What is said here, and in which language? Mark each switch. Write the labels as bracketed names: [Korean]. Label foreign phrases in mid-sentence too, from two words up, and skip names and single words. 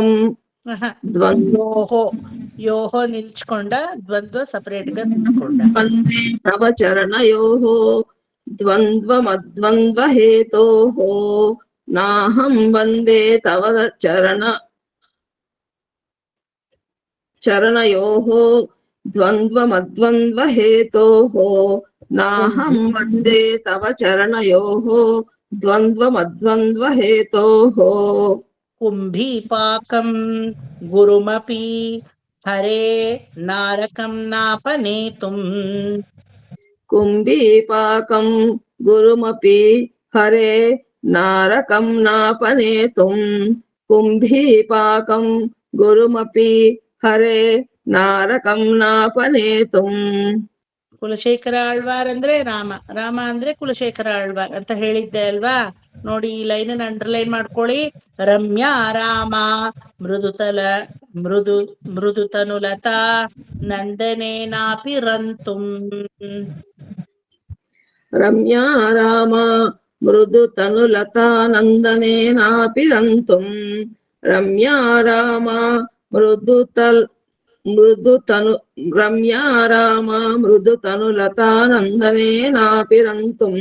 [Telugu] యోహో యోహో నిల్చుకొండ, ద్వంద్వ సపరేట్ గా తీసుకోండి. [Sanskrit] వందే తవ చరణయోః ద్వంద్వమద్వంద్వహేతోః నాహం వందే తవ చరణయోః द्वन्द्वमद्वन्द्वहेतोः नाहं वन्दे तव चरणयोः द्वन्द्वमद्वन्द्वहेतोः कुम्भीपाकं गुरुमपि हरे नारकं नापनेतुम् कुम्भीपाकं गुरुमपि हरे नारकं नापनेतुम् कुम्भीपाकं गुरुमपि हरे नारकं नापनेतुम् [Kannada] ಕುಲಶೇಖರ ಆಳ್ವಾರ್ ಅಂದ್ರೆ ರಾಮ, ರಾಮ ಅಂದ್ರೆ ಕುಲಶೇಖರ ಆಳ್ವಾರ್ ಅಂತ ಹೇಳಿದ್ದೆ ಅಲ್ವಾ. ನೋಡಿ ಈ [English] line underline [Kannada] ಮಾಡ್ಕೊಳ್ಳಿ. [Sanskrit] ರಮ್ಯಾ ರಾಮ ಮೃದುತನುಲತಾ ನಂದನೇನಾಪಿ ರಂತುಂ. रम्या राम मृदुतनुलता नन्दनेनापि रन्तुम् रम्या राम मृदुतनु रम्या राम मृदुतनुलता नन्दनेनापि रन्तुम्